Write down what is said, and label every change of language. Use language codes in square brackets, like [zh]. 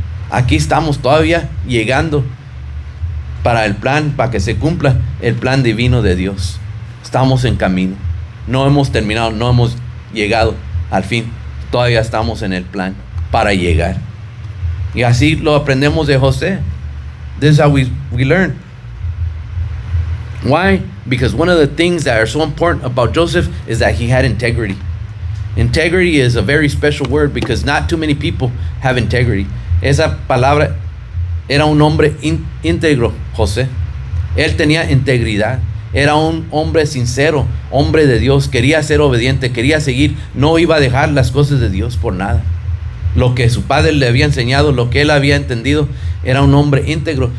[es] Aquí estamos todavía llegando para el plan, para que se cumpla el plan divino de Dios. Estamos en camino. No hemos terminado, no hemos llegado al fin. Todavía estamos en el plan para llegar. Y así lo aprendemos de José. [en] This is how we learn. Why? Because one of the things that are so important about Joseph is that he had integrity. Integrity is a very special word because not too many people have integrity. [es] Esa palabra, era un hombre íntegro, José. Él tenía integridad. Era un hombre sincero, hombre de Dios. Quería ser obediente, quería seguir. No iba a dejar las cosas de Dios por nada. Lo que su padre le había enseñado, lo que él había entendido, era un hombre íntegro.